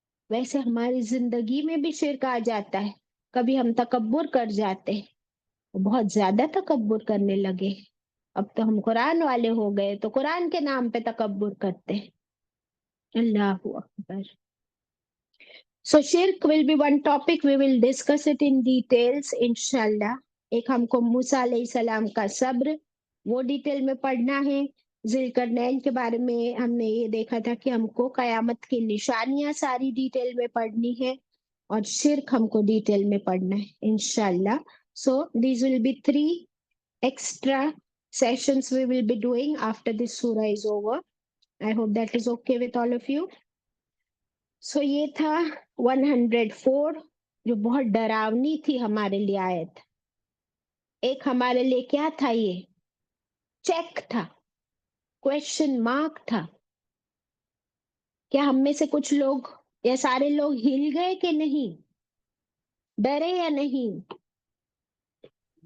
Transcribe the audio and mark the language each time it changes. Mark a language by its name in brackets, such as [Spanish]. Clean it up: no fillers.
[Urdu] ویسے ہماری زندگی میں بھی شرک آ جاتا ہے. کبھی ہم تکبر کر جاتے ہیں، بہت زیادہ تکبر کرنے لگے. اب تو ہم قرآن والے ہو گئے تو قرآن کے نام پہ تکبر کرتے ہیں. اللہ اکبر. [English] So shirk will be one topic, we will discuss it in details انشاءاللہ. [Urdu] ایک ہم کو موسیٰ علیہ السلام کا صبر وہ ڈیٹیل میں پڑھنا ہے. ذی القرنین کے بارے میں ہم نے یہ دیکھا تھا کہ ہم کو قیامت کی نشانیاں ساری ڈیٹیل میں پڑھنی ہے، اور شرک ہم کو ڈیٹیل میں پڑھنا ہے انشاءاللہ. [English] So these will be 3 extra sessions we will be doing after this surah is over. I hope that is okay with all of you. [Urdu] So یہ تھا 104 جو بہت ڈراؤنی تھی ہمارے لیے آیت. ایک ہمارے لیے کیا تھا؟ یہ چیک تھا، کویشچن مارک تھا. کیا ہم میں سے کچھ لوگ یا سارے لوگ ہل گئے کہ نہیں؟ ڈرے یا نہیں؟ کچھ